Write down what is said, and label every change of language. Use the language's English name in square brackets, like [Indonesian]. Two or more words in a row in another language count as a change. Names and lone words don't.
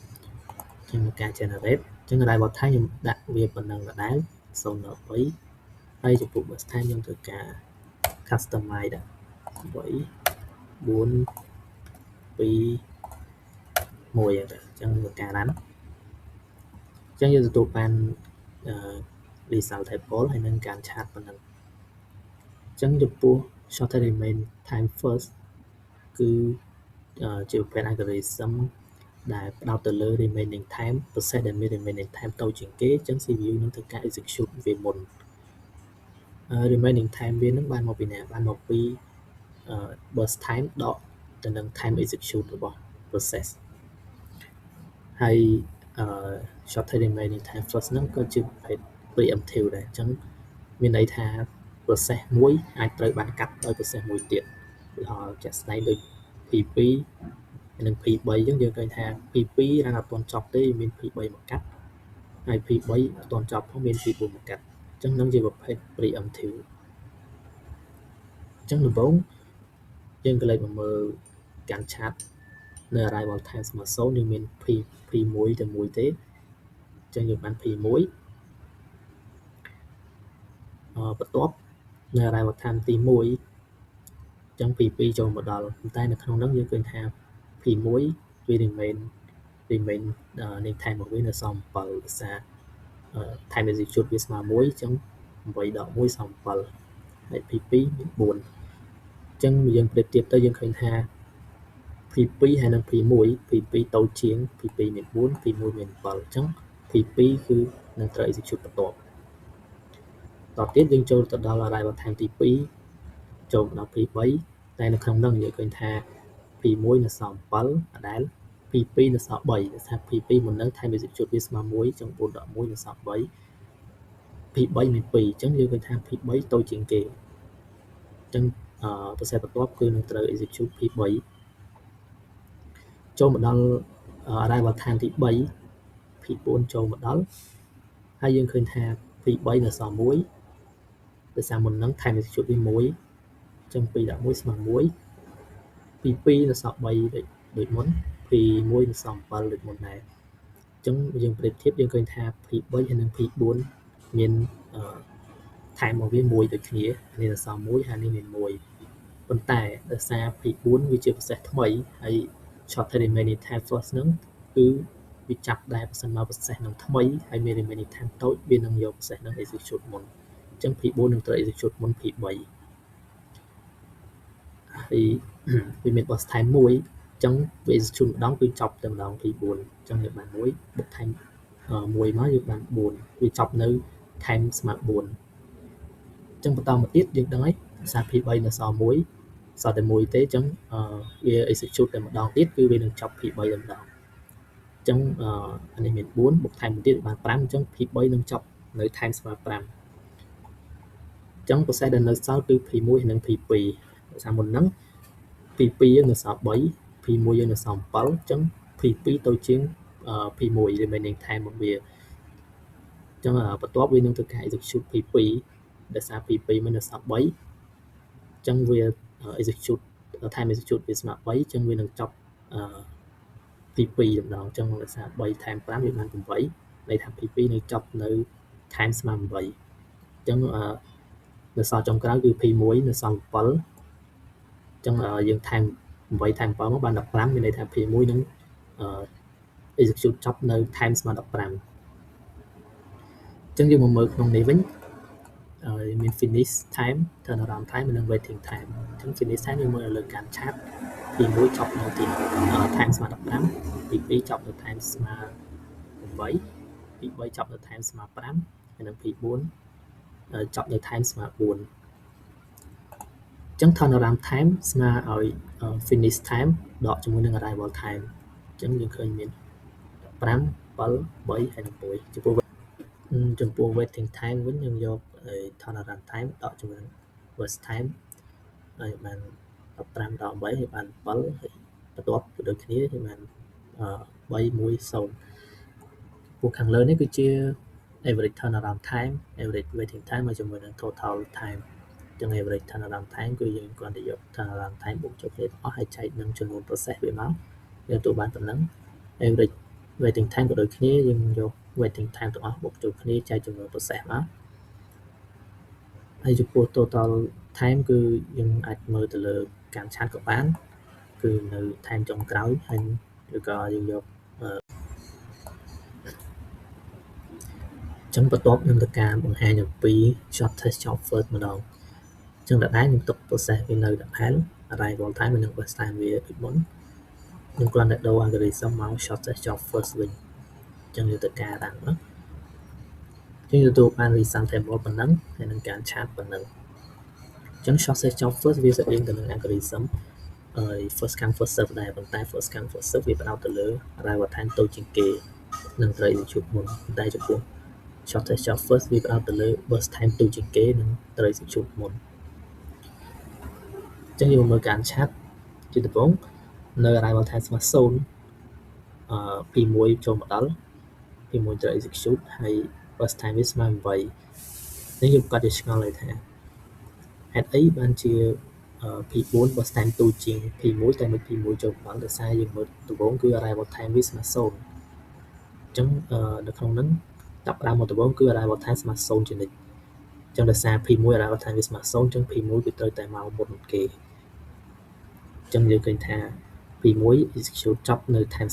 [Khmer] ខ្ញុំធ្វើការ generate អញ្ចឹង [English] arrival time [Khmer] ខ្ញុំដាក់វាប៉ុណ្ណឹងដដែល0.3 ហើយចំពោះ [English] burst time [Khmer] យើងធ្វើការ customize ដាក់8 4 2 1អញ្ចឹងធ្វើការ run អញ្ចឹងយើងទទួលបាន [English] result table [Khmer] ហើយនឹងការឆាតប៉ុណ្ណឹងអញ្ចឹងចំពោះ [English] shortest remain time first [Khmer] គឺជាប្រភេទ algorithm ដែលផ្ដោតទៅលើ [English] remaining time process [Khmer] ដែលមាន [English] remaining time [Khmer] តូចជាងគេអញ្ចឹង CPU នឹងធ្វើការ execute វាមុន remaining time វានឹងបានមកពីណាបានមកពី [English] burst time [Khmer] ដកទៅនឹង [English] time execute [Khmer] របស់ process ហើយ [English] shortest remaining time first [Khmer] ហ្នឹងក៏ជាប្រភេទ preemptive ដែរអញ្ចឹងមានន័យថា process មួយអាចត្រូវបានកាត់ដោយ process មួយទៀតឧទាហរណ៍ជាក់ស្ដែងដូច P2 និង P3 អញ្ចឹងយើងឃើញថា P2 រានអត់ទាន់ចប់ទេមាន P3 មកកាត់ហើយ P3 អត់ទាន់ចប់ផងមាន P4 មកកាត់អញ្ចឹងនឹងជាប្រភេទ preemptive អញ្ចឹងដំបូងយើងក៏លេចមកមើលការឆាតនៅ [English] arrival time [Khmer] ស្មើ0យើងមាន P1 តែមួយទេអញ្ចឹងយើងបាន P1 បន្ទាប់នៅ [English] arrival time [Khmer] ទី1អញ្ចឹង P2 ចូលមកដល់ប៉ុន្តែនៅក្នុងហ្នឹងយើងឃើញ ថា P1 វា remain នៃ time របស់វានៅសល់7ដោយសារ [English] time execute [Khmer] វាស្មើ1អញ្ចឹង8ដក1សល់7ហើយ P2 មាន4អញ្ចឹងយើង ប្រៀបធៀបទៅយើងឃើញថា P2 ហើយនិង P1 P2 តូចជាង P2 មាន4 P1 មាន7អញ្ចឹង P2 គឺនឹង ត្រូវ execute បន្ទាប់តទៀតយើងចូលទៅដល់ [English] arrival time [Khmer] ទី2ចូលដល់ P3 តែនៅក្នុងហ្នឹងយើងឃើញថា P1 នៅសល់7ដដែល P2 នៅសល់3ដោយសារ P2 មុនហ្នឹង [English] time execute [Khmer] វាស្មើ1អញ្ចឹង4ដក1នៅសល់3 P3 មាន2អញ្ចឹងយើងឃើញថា P3 តូចជាងគេអញ្ចឹងprocess បន្ទាប់គឺនឹងត្រូវ execute P3 ចូលមកដល់ [English] arrival time [Khmer] ទី3 P4 ចូលមកដល់ហើយយើងឃើញថា P3 នៅសល់1ដោយសារមុនហ្នឹង [English] time execute [Khmer] វា1អញ្ចឹង 2ដក1ស្មើ1 P2 នៅសល់3ដូចមុន P1 នៅសល់7ដូចមុនដែរអញ្ចឹងយើងប្រៀបធៀបយើងឃើញថា P3 ហើយនិង P4 មានtime របស់វា1ដូចគ្នានេះនៅសល់1ហើយនេះមាន1ប៉ុន្តែដោយសារ P4 វាជា process ថ្មីហើយ [English] shortest remaining time first [Khmer] ហ្នឹងគឺវាចាប់ដែរបើសិនមក process ហ្នឹងថ្មីហើយមាន [English] remaining time [Khmer] តូចវានឹងយក process ហ្នឹង execute មុនអញ្ចឹង P4 នឹងត្រូវ execute មុន P3 ហើយវាមាន [English] burst time [Khmer] 1អញ្ចឹងវា execute ម្ដងគឺចប់តែម្ដង P4 អញ្ចឹងយើងបាន1បុក time 1មកយើងបាន4វាចប់នៅ time ស្មើ4អញ្ចឹងបន្តមកទៀតយើងដឹងហើយសារ P3 នៅសល់1សល់តែ1ទេអញ្ចឹងវា execute តែម្ដងទៀតគឺវានឹងចប់ P3 តែម្ដងអញ្ចឹងអានេះមាន4បុ ក time ទៀតបាន5អញ្ចឹង P3 នឹងចប់នៅ time ស្មើ5អញ្ចឹង process ដែលនៅសល់គឺ P1 និង P2 ដោយសារមុនហ្នឹង P2 យើងនៅសល់3 P1 យើងនៅសល់7អញ្ចឹង P2 តូចជាង P1 [English] remaining time [Khmer] របស់វាអញ្ចឹងបន្ទាប់វានឹងធ្វើការ execute P2 ដោយសារ P2 មិននៅសល់3អញ្ចឹងវា [English] execute time execute [Khmer] វាស្មើ3អញ្ចឹងវានឹងចប់ P2 ម្ដងអញ្ចឹងដោយសារ3 time 5វាបាន8ន័យថា P2 នឹងចប់នៅ time ស្មើ8អញ្ចឹងនៅសល់ចុងក្រោយគឺ P1 នៅសល់7អញ្ចឹងយើង [English] time 8 time 7 [Khmer] មកបាន15មានន័យថា P1 នឹង execute ចប់នៅ time ស្មើ15អញ្ចឹងយើងមកមើលក្នុងនេះវិញមាន [English] finish time turnaround time [Khmer] និង [English] waiting time [Khmer] អញ្ចឹង [English] finish time [Khmer] យើងមើលលើការឆាតP1 ចប់នៅទី time ស្មើ15 P2 ចប់នៅ time ស្មើ 8 P3 ចប់នៅ time ស្មើ5ហើយនិង P4 ចប់នៅ time ស្មើ4អញ្ចឹង [English] turnaround time [Khmer] ស្មើឲ្យ [English] finish time [Khmer] ដកជាមួយនឹង [English] arrival time [Khmer] អញ្ចឹងយើងឃើញមាន15 7 3ហើយនិង 1ចំពោះ [English] waiting time [Khmer] វិញយើងយក [English] turnaround time [Khmer] ដកជាមួយនឹង [English] burst time [Khmer] ហើយបាន15ដក8ហើយបាន7ហើយបន្ទាប់ក៏ដូចគ្នាយើងបាន 3 1 0ពួកខាងលើនេះគឺជា [English] average turnaround time average waiting time [Khmer] ហើយជាមួយនឹង [English] total time [Khmer] អញ្ចឹង [English] average turnaround time [Khmer] គឺយើងគ្រាន់តែយក [English] turnaround time [Khmer] បូកចូលគ្នាទាំងអស់ហើយចែកនឹងចំនួន process វាមកយើងទទួលបានប៉ុណ្ណឹង [English] average waiting time [Khmer] ក៏ដូចគ្នាយើងយក [English] waiting time [Khmer] ទាំងអស់បូកចូលគ្នាចែកចំនួន process មក ហើយចំពោះ [English] total time [Khmer] គឺយើងអាចមើលទៅលើការឆាតក៏បានគឺនៅ time ចុងក្រោយហើយឬក៏យើងយក ចឹងបន្ទាប់ខ្ញុំធ្វើការបង្ហាញអំពី [English] short test job first [Khmer] ម្ដងចឹងដដែលខ្ញុំទុក process វានៅដដែល [English] arrival time [Khmer] និង [English] burst time [Khmer] វាដូចមុន ខ្ញុំគ្រាន់តែដូរ algorithm មក [English] short test job first [Khmer] វិញចឹងយើងធ្វើការតាមហ្នឹងចឹងទទួលបាន [English] result table [Khmer] ប៉ុណ្ណឹងហើយនឹងការឆាតប៉ុណ្ណឹងចឹង [English] short test job first [Khmer] វាស្តៀងទៅនឹង [English] algorithm first come first serve [Khmer] ដែរប៉ុន្តែ [English] first come first serve [Khmer] វាផ្ដោតទៅលើ [English] arrival time [Khmer] តូចជាងគេនឹងត្រូវ execute មុនតែចំពោះ [English] short test job first [Khmer] វាផ្ដោតទៅលើ [English] burst time [Khmer] ទូជាងគេនឹងត្រូវ execute មុនអញ្ចឹងយើងមើលការឆាត់ជាដំបូងនៅ [English] arrival time [Khmer] ស្មើ 0P1 ចូលមកដល់ P1 ត្រូវ execute ហើយ [English] burst time [Khmer] វាស្មើ8នេះយើងគាត់ជាឆ្ងល់ហើយថាហេតុអីបានជា P4 [English] burst time [Khmer] ទូជាង P1 តែមិន P1 ចូលមកដល់ដោយសារយើងមើលដំបូងគឺ [English] arrival time [Khmer] វាស្មើ0អញ្ចឹងនៅក្នុងហ្នឹងចាប់ផ្ដើមមកដំបូងគឺ [English] arrival time [Khmer] ស្មើ0ជានិច្ចអញ្ចឹងដោយសារ P1 [English] arrival time [Khmer] វាស្មើ0អញ្ចឹង P1 វាត្រូវតែមកមុនគេអញ្ចឹងយើងឃើញថា P1 execute ចប់នៅ time